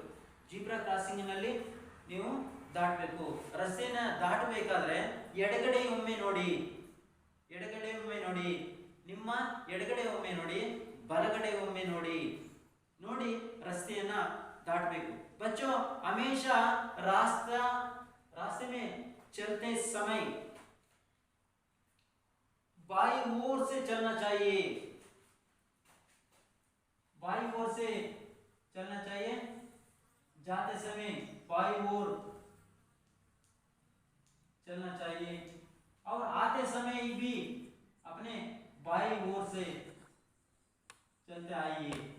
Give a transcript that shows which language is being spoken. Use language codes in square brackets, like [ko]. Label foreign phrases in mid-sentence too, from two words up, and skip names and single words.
[en] zebra crossing [kn] ನಲ್ಲಿ ನೀವು ದಾಟಬೇಕು. ರಸ್ತೆಯನ್ನ ದಾಟಬೇಕಾದ್ರೆ ಎಡಗಡೆ ಒಮ್ಮೆ ನೋಡಿ, ಎಡಗಡೆ ಒಮ್ಮೆ ನೋಡಿ, ನಿಮ್ಮ ಎಡಗಡೆ ಒಮ್ಮೆ ನೋಡಿ, ಬಲಗಡೆ ಒಮ್ಮೆ ನೋಡಿ, ನೋಡಿ ರಸ್ತೆಯನ್ನ ದಾಟಬೇಕು. [hi] बच्चों हमेशा रास्ते में चलते समय बाईं ओर से चलना चाहिए, बाईं ओर से चलना चाहिए. जाते समय बाईं ओर चलना चाहिए और आते समय भी अपने बाईं ओर से चलते आइए.